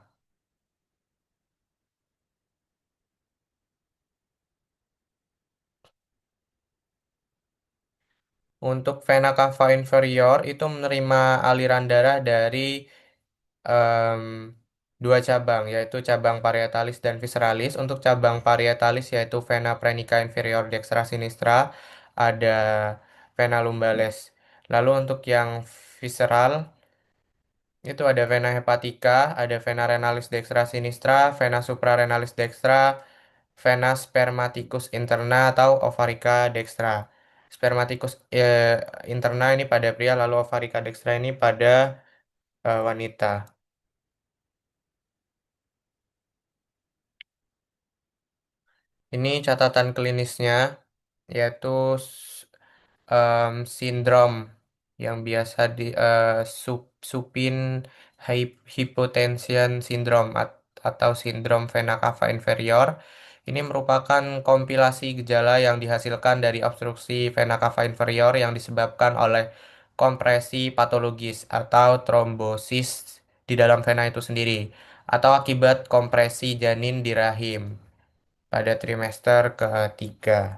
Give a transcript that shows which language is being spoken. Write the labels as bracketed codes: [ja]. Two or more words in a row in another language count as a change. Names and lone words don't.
[id] Untuk vena cava inferior itu menerima aliran darah dari em, dua cabang, yaitu cabang parietalis dan visceralis. Untuk cabang parietalis yaitu vena praenica inferior dextra sinistra, ada vena lumbales. Lalu untuk yang visceral itu ada vena hepatica, ada vena renalis dextra sinistra, vena suprarenalis dextra, vena spermaticus interna atau ovarica dextra. Spermaticus interna ini pada pria, lalu ovarica dextra ini pada wanita. Ini catatan klinisnya, yaitu sindrom yang biasa di [en] supine hypotension syndrome [id] atau sindrom vena cava inferior. Ini merupakan kompilasi gejala yang dihasilkan dari obstruksi vena cava inferior yang disebabkan oleh kompresi patologis atau trombosis di dalam vena itu sendiri, atau akibat kompresi janin di rahim pada trimester ketiga.